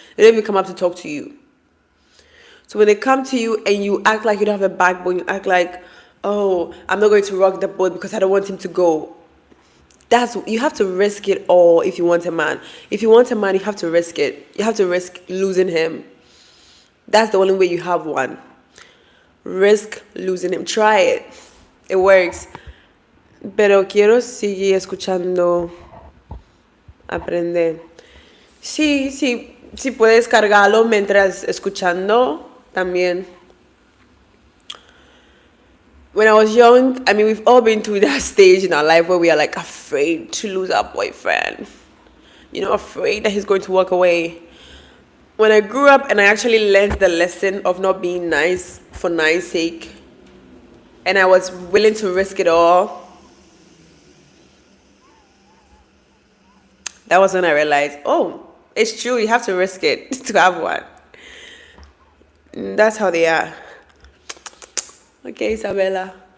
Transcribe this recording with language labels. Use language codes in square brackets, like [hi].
[en] They don't even come up to talk to you. So when they come to you and you act like you don't have a backbone, you act like, oh, I'm not going to rock the boat because I don't want him to go. You have to risk it all if you want a man. If you want a man, you have to risk it. You have to risk losing him. That's the only way you have one. Risk losing him. Try it. It works. [es] Pero quiero seguir escuchando. Aprender. Sí, puedes cargarlo mientras escuchando también. [en] When I was young, I mean, we've all been through that stage in our life where we are like afraid to lose our boyfriend. Afraid that he's going to walk away. when I grew up and I actually learned the lesson of not being nice for nice sake, and I was willing to risk it all, that was when I realized, oh, it's true, you have to risk it to have one. That's how they are. Okay, Isabella.